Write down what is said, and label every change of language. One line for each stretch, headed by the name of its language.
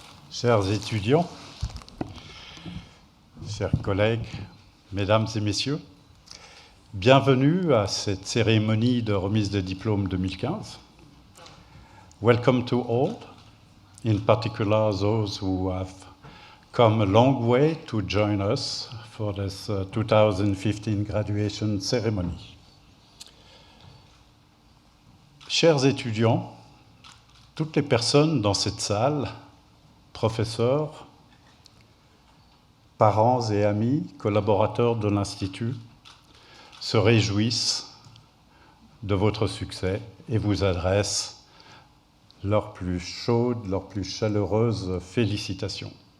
French: Chers étudiants, chers collègues, mesdames et messieurs, bienvenue à cette cérémonie de remise de diplôme 2015.
English: Welcome to all, in particular those who have come a long way to join us for this 2015 graduation ceremony.
French: Chers étudiants, toutes les personnes dans cette salle, professeurs, parents et amis, collaborateurs de l'Institut, se réjouissent de votre succès et vous adressent leurs plus chaudes, leurs plus chaleureuses félicitations.